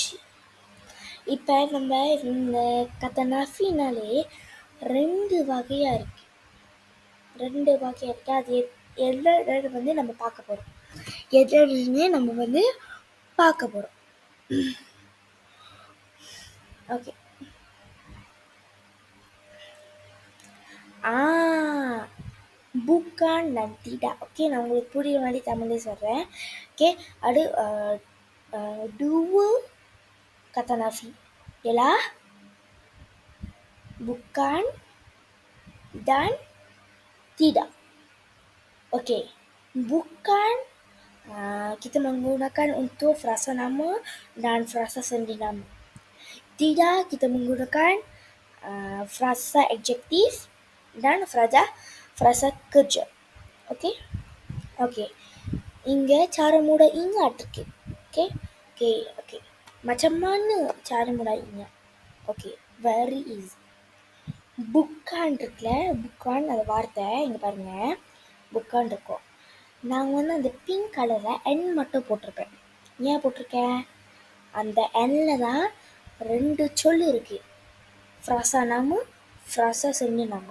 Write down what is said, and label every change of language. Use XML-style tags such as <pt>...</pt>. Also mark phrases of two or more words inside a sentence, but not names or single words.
<ta>இப்போ நம்ம இந்த கதை நஃபினாலே ரெண்டு வகையாக இருக்குது. அது எல்லாம் வந்து நம்ம பார்க்க போகிறோம். எதுன்னு நம்ம வந்து பார்க்க போகிறோம்.</ta> <ms>ஓகே bukan dan tidak.</ms> <ta>ஓகே நான் உங்களுக்கு புரியுற மாதிரி தமிழ்லேயே சொல்கிறேன்.</ta> <ms>ஓகே அது dua kata nafi ialah bukan dan tidak. Okey, bukan kita menggunakan untuk frasa nama dan frasa sendi nama. Tidak kita menggunakan frasa adjektif dan frasa kerja. Okey. Okey. Inga cara mudah ingat iருக்கு. Okey. Macam mana cara mudah ingat? Okey,</ms> <en>very easy.</en> <ta>புக்கான் இருக்குல்ல, புக்கான் அந்த வார்த்தை இங்கே பாருங்கள், புக்கான் இருக்கும். நான் வந்து அந்த பிங்க் கலரில் என் மட்டும் போட்டிருப்பேன். ஏன் போட்டிருக்கேன்? அந்த எண்ணில் தான் ரெண்டு சொல் இருக்குது,</ta> <ms>frasa nama, frasa sendi nama.</ms>